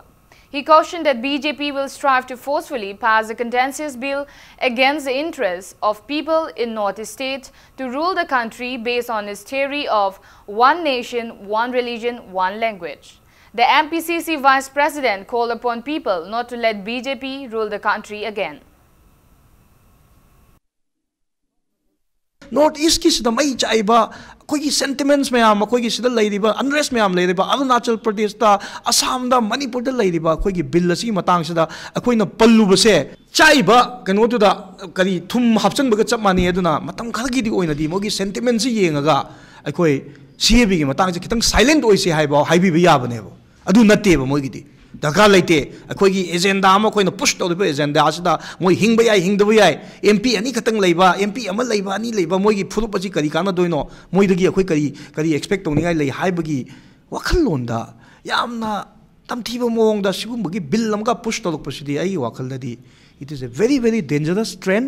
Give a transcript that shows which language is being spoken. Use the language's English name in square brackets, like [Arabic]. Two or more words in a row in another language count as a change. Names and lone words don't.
[English] He cautioned that BJP will strive to forcefully pass a contentious bill against the interests of people in Northeast states to rule the country based on his theory of one nation, one religion, one language. The MPCC Vice President called upon people not to let BJP rule the country again. North East [Manipuri] की सिदा मई चाइबा अखोगी सेंटिमेंट्स मैम अखोगी सिदा लेरिबा अनरेस्ट मैम लेरिबा अरुणाचल प्रदेश दा असम दा मणिपुर दा लेरिबा अखोगी बिल असि मतंग सिदा अखोइना पल्लुबसे चाइबा कनोदुदा करी थुम हापचनबगा चप मानी अदुना मतम खरगिदी ओइनादी मोगी सेंटिमेंट्स येंगा अखोई सीएबी की मतंग से खितंग साइलेंट ओइसे हाइबा हाइबी याबनेबो अदु नत्तेबा मोगिदी दरकार लेते अखोगी एजेंडा अमा कोइना पुश तौदिबा एजेंडा असिदा मोइ हिंगबा याय हिंगदबा याय एमपी अनि खतंग लेबा एमपी अमा लेबा अनि लेबा मोइगी फुरुप अछि करी काना दोइनो मोइदगी अखोई करी एक्सपेक्ट तौनिगाय लै हाइबगी वखललोंदा यामना तमथीबा मोंगदा सिगुंबगी बिल अमका पुश तौलकपसिदी आई वखलददी [English] it is a very dangerous trend.